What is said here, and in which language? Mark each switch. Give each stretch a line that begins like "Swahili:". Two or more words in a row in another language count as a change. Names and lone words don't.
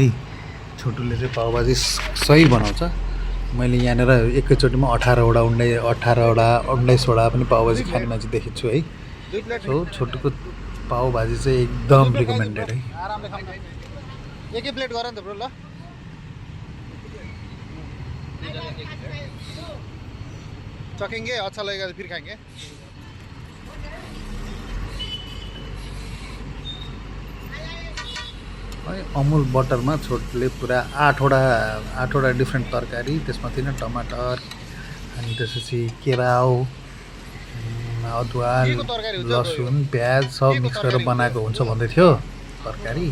Nepali: छोटुले चाहिँ पाउभाजी सही बनाउँछ। मैले यहाँनिर एकैचोटिमा 18वटा पनि पाउभाजी खाने मान्छे देखेको छु है। सो छोटुको पाउभाजी चाहिँ एकदम रिकमेन्डेड है। एकै प्लेट गर नि त ब्रो ल।
Hindi: चखेंगे, अच्छा लगेगा तो फिर खाएंगे।
Nepali: अमुल बटरमा छोटुले पुरा 8वटा डिफ्रेन्ट तरकारी, त्यसमा थिएन टमाटर, अनि त्यसपछि केराउ, अदुवा, लसुन, प्याज सब मिक्स गरेर बनाएको हुन्छ भन्दै थियो तरकारी।